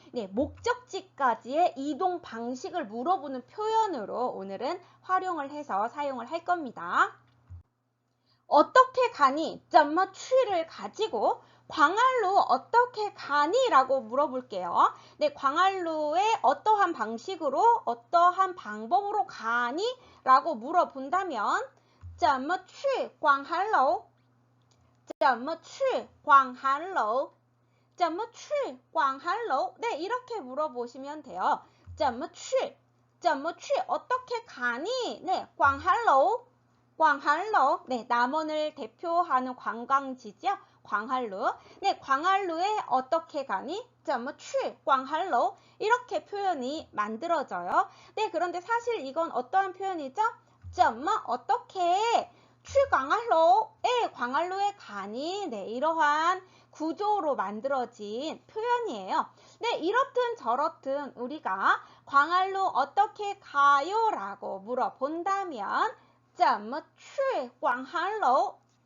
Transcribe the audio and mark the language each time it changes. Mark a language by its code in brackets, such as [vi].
[ko] 네, 목적지까지의 이동 방식을 물어보는 표현으로 오늘은 활용을 해서 사용을 할 겁니다. 어떻게 가니? [zh] 怎么去 [ko] 를 가지고 광활루 어떻게 가니? 라고 물어볼게요. 네, 광활루의 어떠한 방식으로, 어떠한 방법으로 가니? 라고 물어본다면 [zh] 怎么去广寒楼? 怎么去广寒楼?怎么去广寒楼? [ko] 네, 이렇게 물어보시면 돼요. [zh] 怎么去?怎么去? [ko] 어떻게 가니? 네, 广寒楼. 광활루, 네, 남원을 대표하는 관광지죠. 광활루. 네, 광활루에 어떻게 가니? [zh] 怎么去 [ko] 광활루. 이렇게 표현이 만들어져요. 네, 그런데 사실 이건 어떠한 표현이죠? 怎么 어떻게 去 광활루에 광활루에 가니? 네, 이러한 구조로 만들어진 표현이에요. 네, 이렇든 저렇든 우리가 광활루 어떻게 가요? 라고 물어본다면 [zh] 怎么去广寒楼?